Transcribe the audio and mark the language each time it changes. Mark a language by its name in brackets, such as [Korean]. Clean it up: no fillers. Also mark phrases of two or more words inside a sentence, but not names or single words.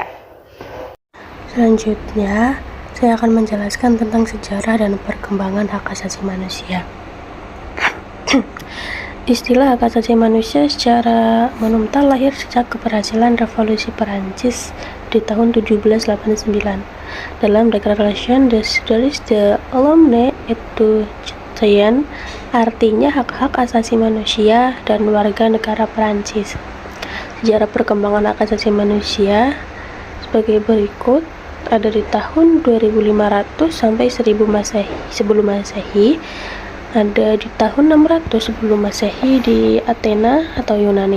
[Indonesian] Selanjutnya, saya akan menjelaskan tentang sejarah dan perkembangan hak asasi manusia. Istilah hak asasi manusia secara monumental lahir sejak keberhasilan revolusi Perancis di tahun 1789 dalam Declaration des droits de l'homme et du citoyen, artinya hak-hak asasi manusia dan warga negara Perancis. Sejarah perkembangan hak asasi manusia sebagai berikut. Ada di tahun 2500 sampai 1000 Masehi sebelum Masehi, ada di tahun 600 sebelum Masehi di Athena atau Yunani.